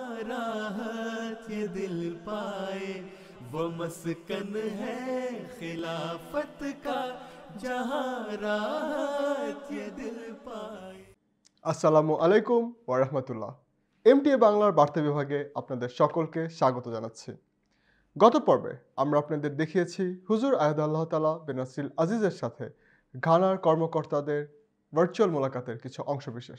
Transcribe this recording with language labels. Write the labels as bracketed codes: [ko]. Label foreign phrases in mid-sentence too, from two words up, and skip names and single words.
[ur] راحت یہ دل پائے وہ مسکن ہے خلافت کا جہاں راحت یہ دل পায়। [ar] السلام عليكم ورحمة الله. [bn] এমটিএ বাংলার বার্তা বিভাগে আপনাদের সকলকে স্বাগত জানাচ্ছি। গত পর্বে আমরা আপনাদের দেখিয়েছি হুজুর আয়াদুল্লাহ তাআলা বেনাসিল আজিজের সাথে ঘানার কর্মকর্তাদের ভার্চুয়াল মোলাকাতের কিছু অংশবিশেষ।